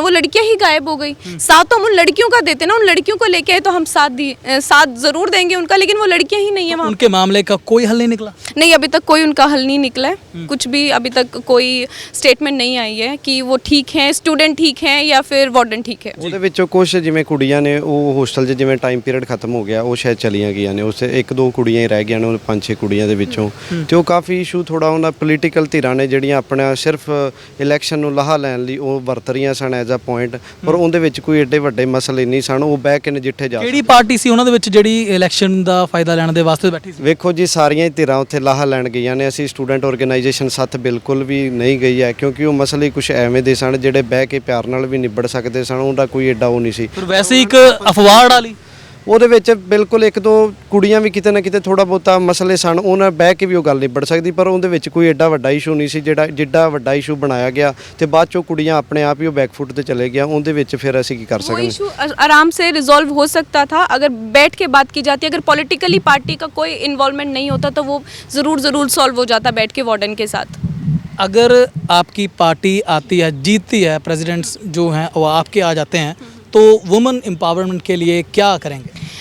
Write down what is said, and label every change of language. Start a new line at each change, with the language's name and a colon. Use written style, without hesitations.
Hindi: वो लड़कियाँ ही गायब हो गई। साथ तो हम उन लड़कियों का देते ना, उन लड़कियों को लेके आए तो हम साथ ज़रूर देंगे उनका, लेकिन वो लड़कियाँ ही नहीं है वहाँ। उनके मामले का कोई हल नहीं निकला? नहीं, अभी तक कोई उनका हल नहीं निकला है। कुछ भी अभी तक कोई स्टेटमेंट नहीं आई है कि वो ठीक हैं, स्टूडेंट ठीक हैं या फिर वार्डन ठीक है।
Punjabi: ਉਹਦੇ ਵਿੱਚੋਂ ਕੁਝ ਜਿਵੇਂ ਕੁੜੀਆਂ ਨੇ ਉਹ ਹੋਸਟਲ 'ਚ ਜਿਵੇਂ ਟਾਈਮ ਪੀਰੀਅਡ ਖਤਮ ਹੋ ਗਿਆ, ਉਹ ਸ਼ਾਇਦ ਚਲੀਆਂ ਗਈਆਂ ਨੇ। ਉਸ 1-2 ਕੁੜੀਆਂ ਹੀ ਰਹਿ ਗਈਆਂ ਨੇ, ਉਹ 5-6 ਕੁੜੀਆਂ ਦੇ ਵਿੱਚੋਂ। ਤੇ ਉਹ ਕਾਫੀ ਇਸ਼ੂ ਥੋੜਾ ਉਹਨਾਂ ਪੋਲੀਟੀਕਲ ਧਿਰਾਂ ਨੇ ਜਿਹੜੀਆਂ ਆਪਣਾ ਸਿਰਫ ਇਲੈਕਸ਼ਨ ਨੂੰ ਲਾਹਾ ਲੈਣ ਲਈ ਉਹ ਵਰਤ ਰਹੀਆਂ ਸਨ
English: as a point,
Punjabi: ਪਰ ਉਹਦੇ ਵਿੱਚ ਕੋਈ ਏਡੇ ਵੱਡੇ ਮਸਲੇ ਨਹੀਂ ਸਨ। ਉਹ ਬਹਿ ਕੇ ਨਜਿੱਠੇ ਜਾ ਕਿਹੜੀ ਪਾਰਟੀ ਸੀ ਉਹਨਾਂ ਦੇ ਵਿੱਚ ਜਿਹੜੀ ਇਲੈਕਸ਼ਨ ਦਾ ਫਾਇਦਾ ਲੈਣ ਦੇ ਵਾਸਤੇ ਬੈਠੀ ਸੀ? ਵੇਖੋ ਜੀ, ਸਾਰੀਆਂ ਹੀ ਧਿਰਾਂ ਉੱਥੇ ਲਾਹਾ ਲੈਣ ਗਈਆਂ ਨੇ। ਅਸੀਂ ਸਟੂਡੈਂਟ ਆਰਗੇਨਾਈਜੇਸ਼ਨ ਸੱਥ ਬਿਲਕੁਲ ਵੀ ਨਹੀਂ ਗਈ ਹੈ, ਕਿਉਂਕਿ ਉਹ ਮਸਲੇ ਕੁਝ ਐਵੇਂ ਦੇ ਸਨ ਜਿਹੜੇ ਬਹਿ ਕੇ ਪਿਆਰ ਨਾਲ ਵੀ ਨਿਬੜ ਸਕਦੇ ਸਨ। ਉਹਦਾ ਕੋਈ ਏਡਾ ਉਹ ਨਹੀਂ ਸੀ। ਪਰ ਵੈਸੇ ਇੱਕ ਅਫਵਾਹ ਵਾਲੀ ਉਹਦੇ ਵਿੱਚ ਬਿਲਕੁਲ 1-2 ਕੁੜੀਆਂ ਵੀ ਕਿਤੇ ਨਾ ਕਿਤੇ ਥੋੜਾ ਬਹੁਤਾ ਮਸਲੇ ਸਨ, ਉਹਨਾਂ ਬਹਿ ਕੇ ਵੀ ਉਹ ਗੱਲ ਨਿਬੜ ਸਕਦੀ, ਪਰ ਉਹਦੇ ਵਿੱਚ ਕੋਈ ਏਡਾ ਵੱਡਾ ਇਸ਼ੂ ਨਹੀਂ ਸੀ ਜਿੱਡਾ ਵੱਡਾ ਇਸ਼ੂ ਬਣਾਇਆ ਗਿਆ। ਤੇ ਬਾਅਦ ਚੋਂ ਕੁੜੀਆਂ ਆਪਣੇ ਆਪ ਹੀ ਉਹ ਬੈਕਫੁੱਟ ਤੇ ਚਲੇ ਗਿਆ। ਉਹਦੇ ਵਿੱਚ ਫਿਰ ਅਸੀਂ ਕੀ ਕਰ ਸਕਦੇ?
Hindi: वो इशू आराम से रिजॉल्व हो सकता था अगर बैठ के बात की जाती। अगर पॉलिटिकली पार्टी का कोई इन्वॉल्वमेंट नहीं होता तो वो ज़रूर सॉल्व हो जाता बैठ के वार्डन के साथ। अगर आपकी पार्टी आती है, जीतती है, प्रेसिडेंट्स जो हैं वो आपके आ जाते हैं, तो वुमेन एम्पावरमेंट के लिए क्या करेंगे?